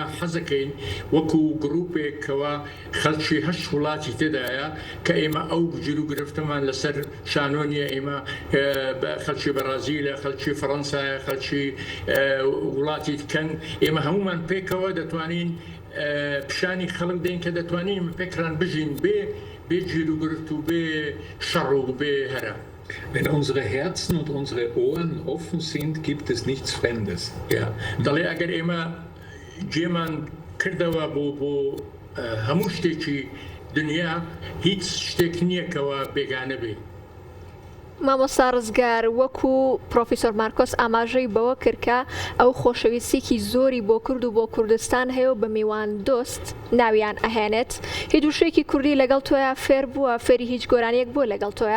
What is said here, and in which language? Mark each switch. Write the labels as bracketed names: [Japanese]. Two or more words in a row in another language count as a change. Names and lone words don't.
[Central Kurdish] حەزەکەین وەکو گروپێکەوە خەڵکی هەشت وڵاتی تێدایە کە ئێمە ئەو گجر و گرفتەمان لەسەر شانۆنیە ئێمە خەڵکی بەرازیلە خەڵکی فەڕەنسایە خەڵکی وڵاتی تکەن ئێمە هەمومان پێکەوە دەتوانین پیشانی خەڵک دێن کە دەتوانین پێکران بژین بێ گیر و گرفت و بێ شەڕ و بێ هەرە. [German] Wenn unsere Herzen und unsere Ohren offen sind, gibt es nichts Fremdes. [Central Kurdish] دەڵێ ئەگەر ئێمە گێمان کردەوە بۆ هەموو شتێکی دنیا هیچ شتێک نییە کەەوە بێگانە بێ. مامۆستا ڕزگار وەکو پرۆفیسۆر مارکۆس ئاماژەی بەوە کردکە ئەو خۆشەویستێکی زۆری بۆ کورد و بۆ کوردستان هەیە و بە میوان دۆست ناویان ئەهێنێت هیچ وشەیەکی کوردی لەگەڵ تۆیە فێر بووە فێری هیچ گۆرانیەک بووە لەگەڵ تۆیە؟